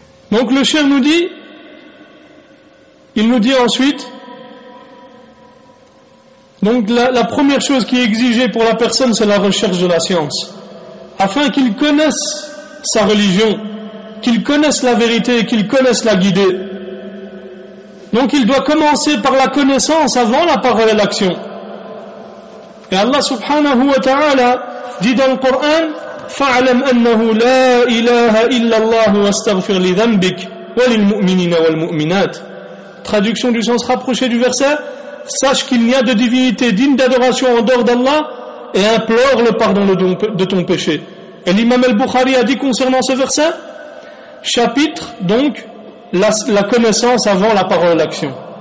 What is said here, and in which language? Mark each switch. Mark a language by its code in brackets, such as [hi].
[fr] Donc le cheikh il nous dit ensuite, donc la première chose qui est exigée pour la personne, c'est la recherche de la science, afin qu'il connaisse sa religion, qu'il connaisse la vérité, qu'il connaisse la guidée. Donc il doit commencer par la connaissance avant la parole et l'action. Et Allah subhanahu wa ta'ala dit dans le Coran [ar] فَعْلَمْ أَنَّهُ لَا إِلَهَ إِلَّا اللَّهُ وَاسْتَغْفِرْ لِذَنْبِكَ وَلِلْمُؤْمِنِينَ وَالْمُؤْمِنَاتِ. [fr] Traduction du sens rapproché du verset: sache qu'il n'y a de divinité digne d'adoration en dehors d'Allah et implore le pardon de ton péché. Et l'imam al-Bukhari a dit concernant ce verset, chapitre donc la connaissance avant la parole et l'action.